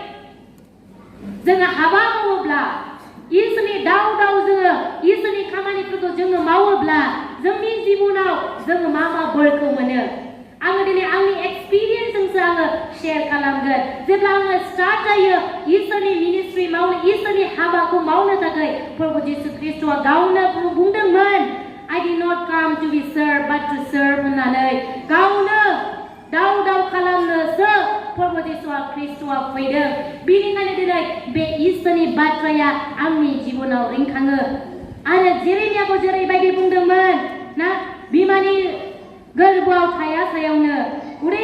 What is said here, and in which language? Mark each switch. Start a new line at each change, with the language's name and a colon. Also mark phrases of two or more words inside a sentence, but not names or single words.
Bodo: जोङो हाबा मावोब्ला इसोरनि दाव जोङो इसोरनि खामानिफोरखौ जोङो मावोब्ला जोंनि जिबनाव जोङो मा बोरखौ मोनो आङो दिनै आंनि एक्सपिरियेन्सजोंसो आङो शेयार खालामगोन जेब्ला आङो स्टार्ट जायो इसोरनि मिनिस्ट्रि मावनो इसोरनि हाबाखौ मावनो थाखाय प्रभु जिसु ख्रीष्टआ गावनो बुंदोंमोन
English: I did not come to be served but to serve
Bodo: होननानै गावनो दाव खालामनोसो प्रभु जिसु ख्रीष्टआ फैदों बेनिखायनो दिनै बे इसोरनि बाथ्राया आंनि जिबनाव रिंखाङो आरो जेरेमियाखौ जेरैबायदि बुंदोंमोन ना बिमानि गोरबोआव थाया सायावनो उदै